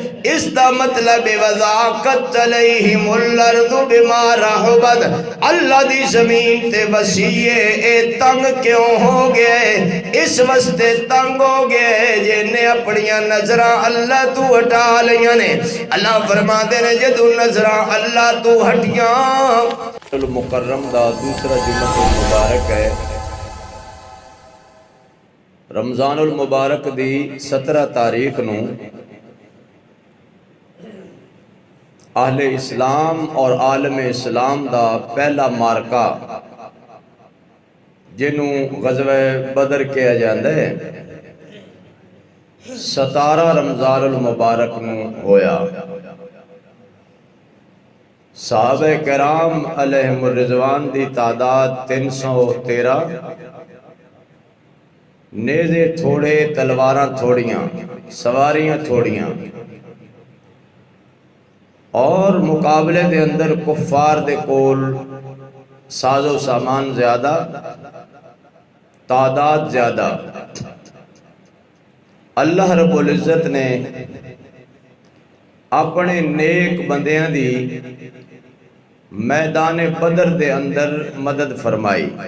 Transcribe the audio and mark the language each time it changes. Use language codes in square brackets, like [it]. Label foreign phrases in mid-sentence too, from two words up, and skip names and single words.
[pa] اس دا مطلب [ar] وَذَاقَتْ عَلَيْهِمُ الْأَرْضُ بِمَا رَحُبَتْ، [pa] اللہ دی زمین تے وسیع اے تنگ کیوں ہو گئے؟ اس واسطے تنگ ہو گئے جنہیں اپنیاں نظراں اللہ تو ہٹا لیاں نے۔ اللہ فرما دے نے جدو نظراں اللہ تو ہٹیاں۔ المکرم دا دوسرا جمعہ المبارک ہے۔ رمضان المبارک دی 17 تاریخ نو اہل اسلام اور عالم اسلام دا پہلا مارکا جنوں غزوہ بدر کہا جاندہ ہے 17 رمضان المبارک نو ہویا۔ صحابہ کرام علیہم الرضوان دی تعداد 313، نیزے تھوڑے، تلواراں تھوڑیاں، سواریاں تھوڑیاں، اور مقابلے دے اندر کفار دے کول ساز و سامان زیادہ، تعداد زیادہ۔ اللہ رب العزت نے اپنے نیک بندیاں دی میدان بدر دے اندر مدد فرمائی۔